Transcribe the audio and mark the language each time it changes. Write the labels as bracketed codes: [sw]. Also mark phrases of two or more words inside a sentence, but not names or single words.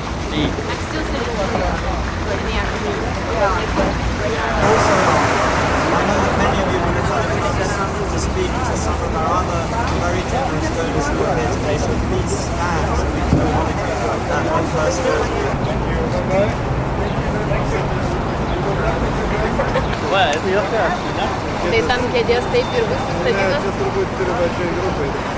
[en] I'm still sitting in the afternoon. Also, I know that many of you will be to speak to some of our other very generous donors who are here today, so please stand so we can monitor that in person. [lt] Tai tam kėdės taip ir bus sustatytos? Turbūt privačiai grupai.